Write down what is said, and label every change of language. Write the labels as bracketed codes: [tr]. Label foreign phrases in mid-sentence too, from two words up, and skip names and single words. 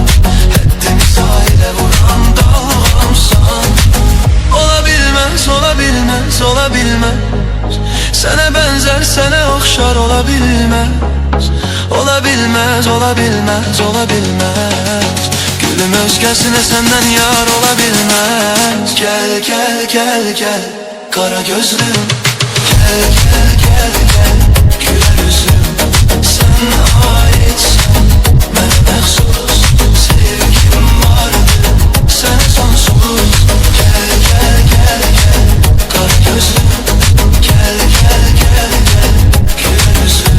[az] Həddimi sahilə vuran dalğamsan. Ola bilmez, ola bilmez, ola bilmez. Sənə bənzər, sənə oxşar ola bilmez. Ola bilmez, ola bilmez, ola bilmez. Gülüm özgəsinə səndən yar ola bilmez. [tr] Gel gel gel gel kara gözlüm, gel gel gel gel güler yüzlüm. Sen aitsen [az] mənə məxsus, sevgim vardı sənə sonsuz. [tr] Gel gel gel gel kara gözlüm, gel gel gel gel güler yüzlüm.